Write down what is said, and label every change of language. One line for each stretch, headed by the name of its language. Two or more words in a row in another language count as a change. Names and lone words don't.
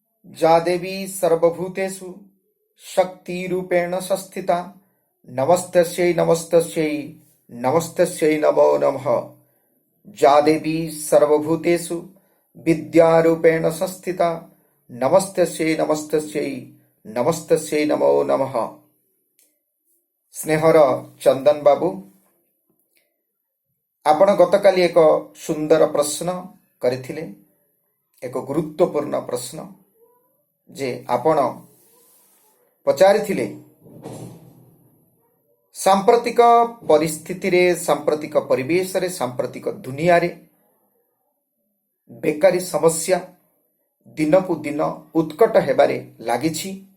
Sanskrit: जा देवी सर्वभूतेषु शक्तिरूपेण संस्थिता नमस्तस्यै नमस्तस्यै नमस्तस्यै नमो नमः। जा देवी सर्वभूतेषु विद्यारूपेण संस्थिता नमस्तस्यै नमस्तस्यै नमस्तस्यै नमो नमः।
Odia: ସ୍ନେହର ଚନ୍ଦନ ବାବୁ, ଆପଣ ଗତକାଲି ଏକ ସୁନ୍ଦର ପ୍ରଶ୍ନ କରିଥିଲେ, ଏକ ଗୁରୁତ୍ୱପୂର୍ଣ୍ଣ ପ୍ରଶ୍ନ ଯେ ଆପଣ ପଚାରିଥିଲେ ସାମ୍ପ୍ରତିକ ପରିସ୍ଥିତି ରେ, ସାମ୍ପ୍ରତିକ ପରିବେଶ ରେ, ସାମ୍ପ୍ରତିକ ଦୁନିଆ ରେ ବେକାରୀ ସମସ୍ୟା ଦିନ କୁ ଦିନ ଉତ୍କଟ ହେବାରେ ଲାଗିଛି।